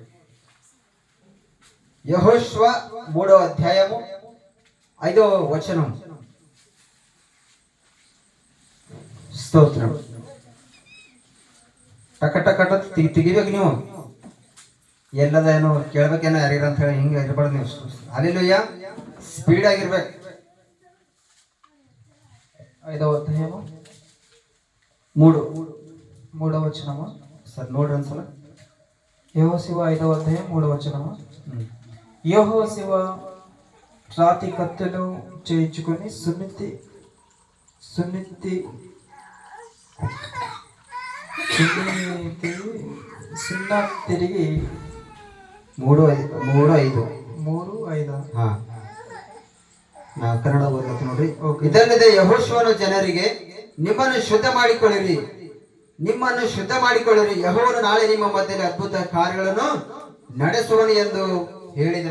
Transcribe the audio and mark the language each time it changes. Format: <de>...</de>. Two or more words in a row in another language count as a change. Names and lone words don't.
<kn>ಯೆಹೋಶುವ 3ನೇ ಅಧ್ಯಾಯము 5ನೇ ವಚನ. ಸ್ತೋತ್ರ. ಟಕ ಟಕ ತೆಗಿಬೇಕು ನೀವು. ಎಲ್ಲದೇನು ಕೇಳ್ಬೇಕೇನೋ ಯಾರಿರ ಅಂತ ಹೇಳಿ ಹಿಂಗೆ ಇರ್ಬಾರ್ದು ನೀವು. ಹಲ್ಲೆಲೂಯ. ಸ್ಪೀಡ್ ಆಗಿರ್ಬೇಕು.</kn> <te>5వ అధ్యాయము 3వ వచనము.</te> <kn>ಸರ್ ನೋಡ್ರಿ ಒಂದ್ಸಲ.</kn> <te>యెహోషువ 5వ అధ్యాయం 3వ వచనము. యెహోషువ రాతి కత్తులు చేయించుకొని సున్నతి తిరిగి</te> <kn>3:5 ಹಾ, ನಾ ಕನ್ನಡ ಓದಕ್ಕೆ ನೋಡ್ರಿ. ಇದಲ್ಲದೆ ಯೆಹೋಶುವನು ಜನರಿಗೆ, ನಿಮ್ಮನ್ನು ಶುದ್ಧ ಮಾಡಿಕೊಳ್ಳಿರಿ, ಯೆಹೋವನು ನಾಳೆ ನಿಮ್ಮ ಮಧ್ಯದಲ್ಲಿ ಅದ್ಭುತ ಕಾರ್ಯಗಳನ್ನು ನಡೆಸುವನು ಎಂದು ಹೇಳಿದನು.</kn>